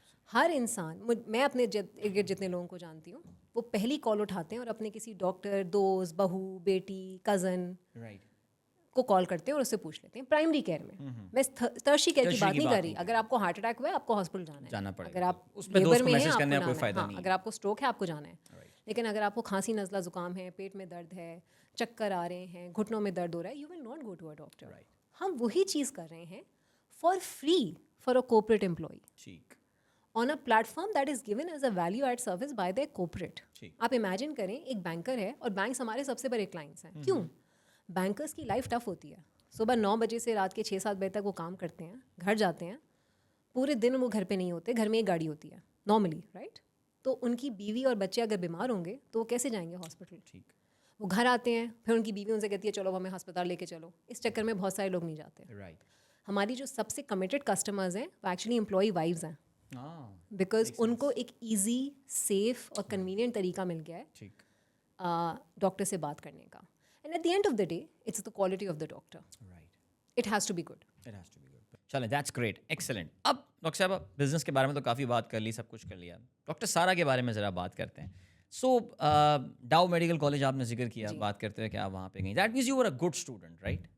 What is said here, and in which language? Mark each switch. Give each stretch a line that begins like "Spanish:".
Urdu: ہر انسان, میں اپنے ارد گرد جتنے لوگوں کو جانتی ہوں, وہ پہلی کال اٹھاتے ہیں اور اپنے کسی ڈاکٹر, دوست, بہو, بیٹی, کزن کو کال کرتے ہیں اور اس سے پوچھ لیتے ہیں. پرائمری کیئر میں ترشی کیئر کی بات نہیں کر رہی. اگر آپ کو ہارٹ اٹیک ہوا ہے آپ کو ہاسپٹل جانا ہے, اگر آپ لیبر میں ہیں آپ کو جانا ہے, اگر آپ کو اسٹروک ہے آپ کو جانا ہے. لیکن اگر آپ کو کھانسی, نزلہ, زکام ہے, پیٹ میں درد ہے, چکر آ رہے ہیں, گھٹنوں میں درد ہو رہا ہے,
English: You will not go to a doctor.
Urdu: ہم وہی چیز کر رہے ہیں
English: For free for a corporate employee on a platform that is given as a value add service by their corporate.
Urdu: آپ امیجن کریں ایک بینکر ہے, اور بینکس ہمارے سب سے بڑے کلائنٹس ہیں. کیوں؟ بینکرس کی لائف ٹف ہوتی ہے. صبح 9 بجے سے رات کے 6-7 بجے تک وہ کام کرتے ہیں, گھر جاتے ہیں, پورے دن وہ گھر پہ نہیں ہوتے, گھر میں ایک گاڑی ہوتی ہے نارملی, رائٹ. تو ان کی بیوی اور بچے اگر بیمار ہوں گے تو وہ کیسے جائیں گے ہاسپٹل؟ وہ گھر آتے ہیں, پھر ان کی بیوی ان سے کہتی ہے چلو ہمیں ہسپتال لے کے چلو. اس چکر میں بہت سارے لوگ نہیں جاتے. ہماری جو سب سے کمیٹڈ کسٹمرز ہیں وہ ایکچولی امپلائی وائفز ہیں, بیکاز ان کو ایک ایزی, سیف اور کنوینئنٹ طریقہ مل گیا ہے ڈاکٹر سے بات کرنے کا.
English: And at the end of the day it's the quality of the doctor. It has to be good. چلیں, that's great, excellent.
Urdu: اب ڈاکٹر صاحبہ بزنس کے بارے میں تو کافی بات کر لی, سب کچھ کر لیا. ڈاکٹر سارا کے بارے میں ذرا بات کرتے ہیں. سو ڈاؤ میڈیکل کالج آپ نے ذکر کیا, بات کرتے ہوئے کہ آپ وہاں پہ گئیں.
English: that means you were a good student,
Urdu: right?